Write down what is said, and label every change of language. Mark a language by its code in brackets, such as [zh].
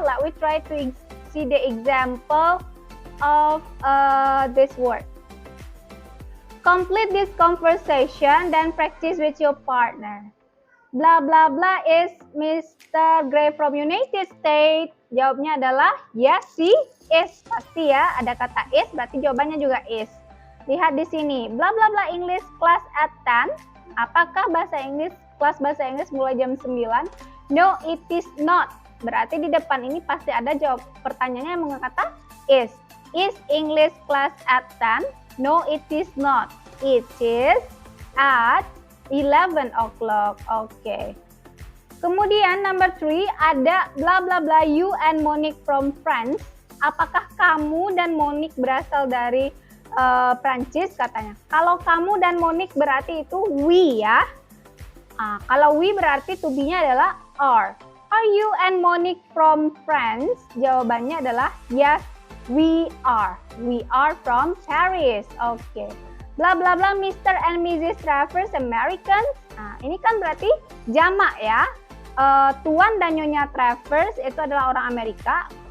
[en] Let we try to see the example of this word. Complete this conversation, then practice with your partner. Blah blah blah is Mr. Gray from United States. [id] Jawabnya adalah [en] yes, he is. [id] Pasti ya, ada kata is, berarti jawabannya juga is. Lihat di sini, blah blah blah [en] English class at 10. [id] Apakah kelas bahasa Inggris mulai jam 9? [en] No, it is not. [id] Berarti di depan ini pasti ada jawab pertanyaannya yang mengatakan is. [en] Is English class at 10? No, it is not. It is at 11 o'clock. Oke. [id] Kemudian [en] number 3 ada bla bla bla you and Monique from France. [id] apakah kamu dan Monique berasal dari Prancis katanya. Kalau kamu dan Monique berarti itu we ya. Kalau we berarti to be-nya adalah are. [en] Are you and Monique from France? [id] Jawabannya adalah [en] yes, we are. We are from Paris. Oke. Bla bla bla Mr. and Mrs. [id] Travers Americans. Ini kan berarti jamak ya. Tuan dan Nyonya Travers itu adalah orang Amerika.